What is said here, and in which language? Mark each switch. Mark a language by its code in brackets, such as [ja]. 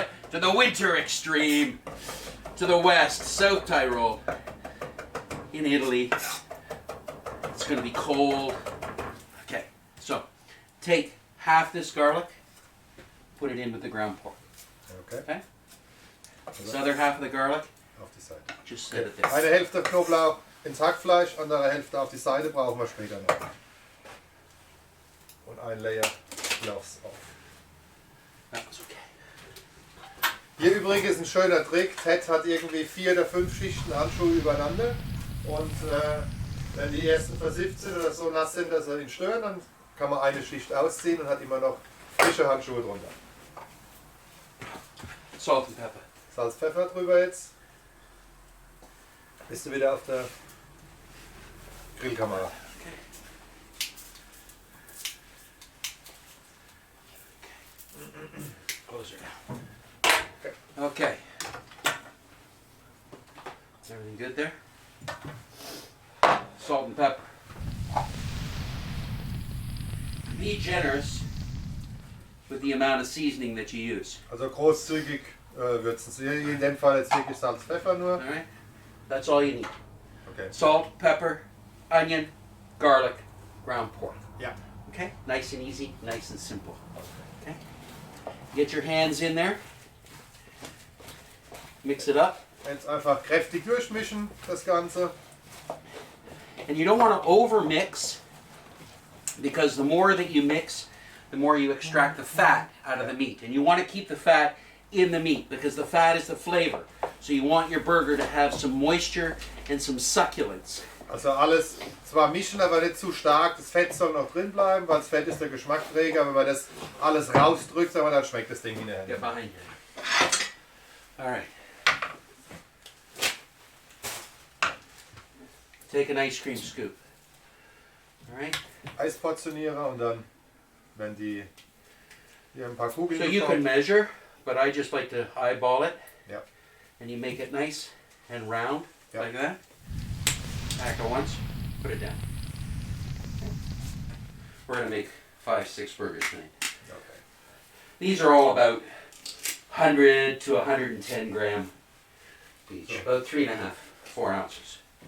[en] To the winter extreme. To the west, South Tyrol. In Italy. It's going to be cold. Okay, so take half this garlic, put it in with the ground pork. Okay. Okay? This other half of the garlic, [de] Auf die Seite. [en] just set it there. [de] Eine Hälfte Knoblauch ins Hackfleisch, andere Hälfte auf die Seite brauchen wir später noch. Und ein Layer Gloves auf. [en] That was okay. [de] Hier übrigens ein schöner Trick. Ted hat irgendwie 4 oder 5 Schichten Handschuhe übereinander. Und wenn die ersten versifft sind oder so nass sind, dass sie ihn stören, dann kann man eine Schicht ausziehen und hat immer noch frische Handschuhe drunter. [en] Salt and pepper. [de] Salz Pfeffer drüber jetzt. Bist du wieder auf der Grillkamera. [en] Close her down. Okay. Everything good there? Salt and pepper. Be generous with the amount of seasoning that you use. [de] Also großzügig würzen. Hier in dem Fall jetzt wirklich Salz Pfeffer nur. [en] Alright? That's all you need. Okay. Salt, pepper, onion, garlic, ground pork. [de] Ja. [en] Okay? Nice and easy, nice and simple. Okay? Get your hands in there. Mix it up. [de] Jetzt einfach kräftig durchmischen, das Ganze. [en] And you don't want to over mix, because the more that you mix, the more you extract the fat out of the meat. And you want to keep the fat in the meat, because the fat is the flavor. So you want your burger to have some moisture and some succulence. [de] Also alles zwar mischen, aber nicht zu stark. Das Fett soll noch drin bleiben, weil das Fett ist der Geschmacksträger. Wenn man das alles rausdrückt, aber dann schmeckt das Ding hinterher. [en] Get behind you. All right. Take an ice cream scoop. All right. [de] Eisportionierer und dann, wenn die hier ein paar Kugeln [en] So you can measure, but I just like to eyeball it. Yep. And you make it nice and round, Yep. like that. Back at once, put it down. We're gonna make 5-6 burgers tonight. Okay. These are all about 100 to 110 gram each, about 3.5, 4 ounces.